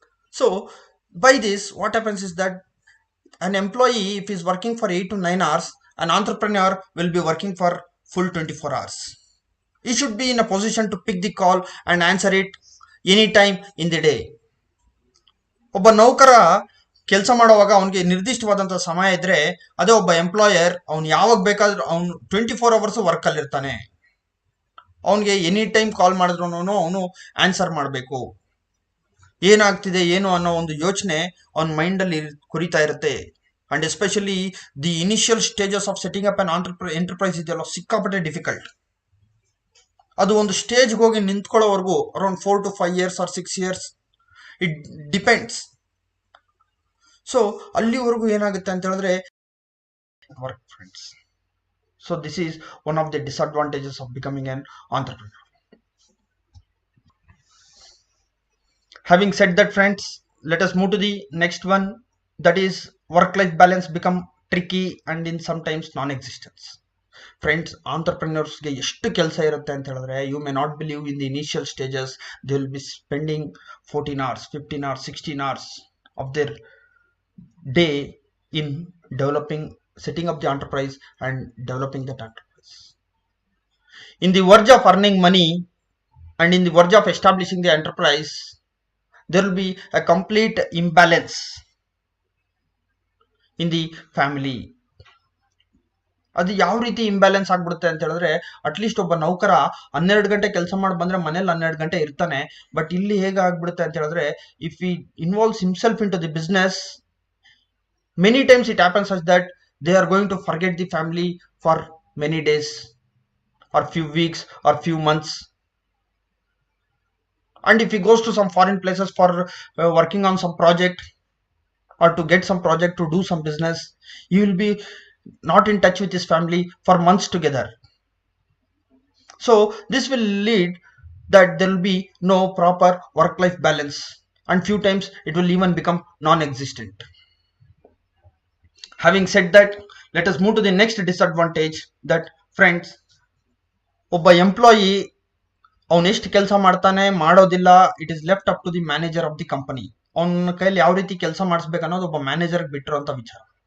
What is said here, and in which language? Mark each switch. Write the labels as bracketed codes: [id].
[en] So by this, what happens is that an employee, if he's working for 8 to 9 hours, an entrepreneur will be working for full 24 hours. He should be in a position to pick the call and answer it anytime in the day. [kn] ಒಬ್ಬ ನೌಕರ ಕೆಲಸ ಮಾಡುವಾಗ ಅವನಿಗೆ ನಿರ್ದಿಷ್ಟವಾದಂತಹ ಸಮಯ ಇದ್ರೆ, ಅದೇ ಒಬ್ಬ employer ಅವ್ನು ಯಾವಾಗ ಬೇಕಾದ್ರೂ ಅವನು 24 ಅವರ್ಸ್ ವರ್ಕ್ ಅಲ್ಲಿ ಇರ್ತಾನೆ. ಅವನಿಗೆ ಎನಿ ಟೈಮ್ ಕಾಲ್ ಮಾಡಿದ್ರು ಅವನು ಆನ್ಸರ್ ಮಾಡಬೇಕು. ಏನಾಗ್ತಿದೆ ಏನು ಅನ್ನೋ ಒಂದು ಯೋಚನೆ ಅವನ ಮೈಂಡ್ ಅಲ್ಲಿ ಕುರಿತಾ ಇರುತ್ತೆ. [en] and especially the initial stages of setting up an enterprise [kn] ಇದೆಯಲ್ಲ, ಸಿಕ್ಕಾಪಟ್ಟೆ [en] Difficult. [kn] ಅದು ಒಂದು ಸ್ಟೇಜ್ಗೆ ಹೋಗಿ ನಿಂತ್ಕೊಳ್ಳೋವರೆಗೂ [en] Around 4 to 5 years or 6 years, it depends. [kn] So ಅಲ್ಲಿವರೆಗೂ ಏನಾಗುತ್ತೆ ಅಂತ ಹೇಳಿದ್ರೆ work, friends. [en] So this is one of the disadvantages of becoming an entrepreneur. Having said that, friends, let us move to the next one, that is work-life balance become tricky and in sometimes non-existence. Friends, [kn] entrepreneursಗೆ ಎಷ್ಟು ಕೆಲಸ ಇರುತ್ತೆ ಅಂತ ಹೇಳಿದ್ರೆ, [en] you may not believe, in the initial stages they will be spending 14 hours, 15 hours, 16 hours of their day in setting up the enterprise and developing that enterprise. In the verge of earning money and in the verge of establishing the enterprise, there will be a complete imbalance in the family. [kn] ಅದು ಯಾವ ರೀತಿ imbalance ಆಗ್ಬಿಡುತ್ತೆ ಅಂತ ಹೇಳಿದ್ರೆ, at least ಒಬ್ಬ ನೌಕರ 12 ಗಂಟೆ ಕೆಲಸ ಮಾಡಿ ಬಂದ್ರೆ ಮನೇಲಿ 12 ಗಂಟೆ ಇರ್ತಾನೆ. [en] but [kn] ಇಲ್ಲಿ ಹೇಗೆ ಆಗ್ಬಿಡುತ್ತೆ ಅಂತ ಹೇಳಿದ್ರೆ, [en] If he involves himself into the business, many times it happens such that they are going to forget the family for many days or few weeks or few months. And if he goes to some foreign places for working on some project or to get some project to do some business, he will be not in touch with his family for months together. So this will lead that there will be no proper work-life balance, and few times it will even become non-existent. Having said that, let us move to the next disadvantage, that friends, [kn] ಒಬ್ಬ employee ಅವನು ಎಷ್ಟು ಕೆಲಸ ಮಾಡ್ತಾನೆ ಮಾಡೋದಿಲ್ಲ, [en] It is left up to the manager of the company. [kn] ಅವನ ಕೈಲಿ ಯಾವ ರೀತಿ ಕೆಲಸ ಮಾಡಿಸ್ಬೇಕು ಅನ್ನೋದು ಒಬ್ಬ ಮ್ಯಾನೇಜರ್ಗೆ ಬಿಟ್ಟಿರೋಂಥ ವಿಚಾರ.